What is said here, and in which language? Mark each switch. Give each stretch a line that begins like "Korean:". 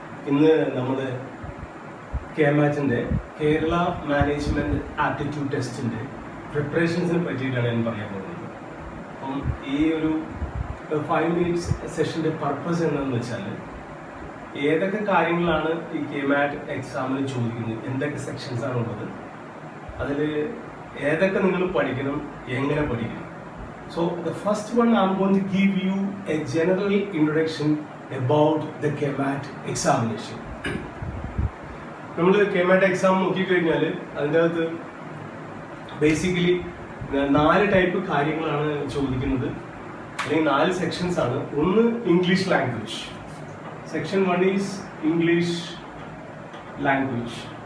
Malayalam: ഇന്ന് നമ്മൾ കെമാറ്റിൻ്റെ Kerala management aptitude ടെസ്റ്റിൻ്റെ പ്രിപ്പറേഷൻസിനെ പറ്റിയിട്ടാണ് ഞാൻ പറയാൻ പോകുന്നത്. അപ്പം ഈ ഒരു 5 മിനിറ്റ്സ് സെഷൻ്റെ പർപ്പസ് എന്താണെന്ന് വെച്ചാൽ ഏതൊക്കെ കാര്യങ്ങളാണ് ഈ കെമാറ്റ് എക്സാമിന് ചോദിക്കുന്നത്, എന്തൊക്കെ സെക്ഷൻസ് ആണുള്ളത്, അതിൽ ഏതൊക്കെ നിങ്ങൾ പഠിക്കണം, എങ്ങനെ പഠിക്കണം.
English: So the first one, I'm going to give you a general introduction about the KMAT examination.
Malayalam: നമ്മൾ KMAT എക്സാം നോക്കിക്കഴിഞ്ഞാൽ അതിൻ്റെ അകത്ത് ബേസിക്കലി 4 ടൈപ്പ് കാര്യങ്ങളാണ് ചോദിക്കുന്നത്, അല്ലെങ്കിൽ 4 സെക്ഷൻസ് ആണ്. ഒന്ന്
English: English language. Section 1 is English language.